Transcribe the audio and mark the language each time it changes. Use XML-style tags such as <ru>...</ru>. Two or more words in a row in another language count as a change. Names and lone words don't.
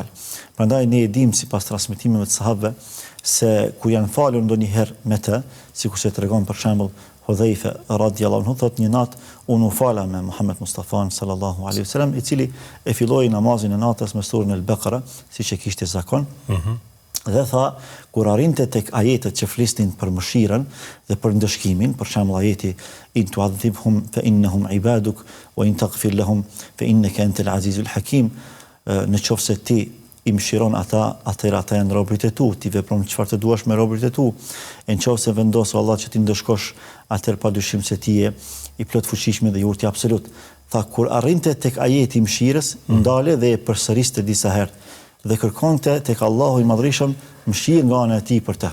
<sq>Prandaj ne e dim sipas transmetimeve të sahabëve se kur janë falur ndonjëherë me të, sikur se tregon për shembull Hudhaifa</sq> <ar>رضي الله عنه,</ar> <sq>thot një natë unë u fala me Muhammed Mustafa</sq> <ar>صلى الله عليه وسلم,</ar> <sq>i cili e filloi namazin e natës me surën al-Baqara, siç e kishte zakon. Dhe tha, kur arrinte tek ajetet që flisnin për mëshirën dhe për ndëshkimin, për shembull ajeti</sq> <ar>إن تعذبهم فإنهم عبادك وإن تغفر لهم فإنك أنت العزيز الحكيم,</ar> <sq>në qoftë se ti i mëshiron ata, atëherë ata janë robërit e tu, ti vepron çfarë të duash me robërit e tu. E nëse vendos Allah që ti ndëshkosh, atëherë padyshim se ti je i plot fuqishëm dhe i urtë absolut. Tha kur arrinte tek ajeti i mëshirës, ndale dhe e përsëriste disa herë dhe kërkonte tek Allahu i Madhërisëm mëshirë nga ana e tij për të.</sq>